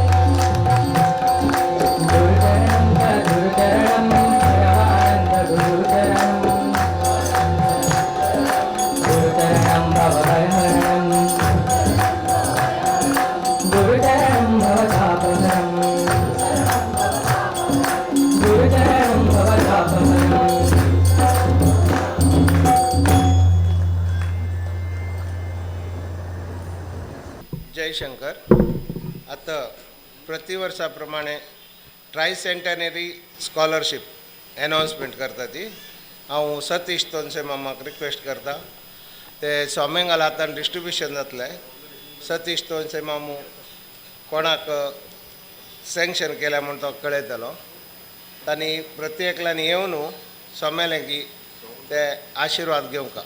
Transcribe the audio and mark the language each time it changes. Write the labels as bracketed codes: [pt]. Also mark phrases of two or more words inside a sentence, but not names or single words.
[sa] गुरुचरणं सद्गुरुचरणं परमानन्द गुरुचरणं गुरुचरणं भवभयहरणं गुरुचरणं भवतापहरं गुरुचरणं भवतापहरं जयशंकर. [kok] आता प्रतिवर्षाप्रमाणे [en] tricentenary scholarship announcement [kok] करता ती हांव सतीश तोनसे मामाक रिक्वेस्ट करता ते सोमेंगाल आतां डिस्ट्रिब्युशन जातलें सतीश तोनसे मामू कोणाक सँक्शन केल्या म्हूण तो कळयतलो तांणी प्रत्येकल्यान येवन सोमेलें की ते आशिर्वाद घेवंक.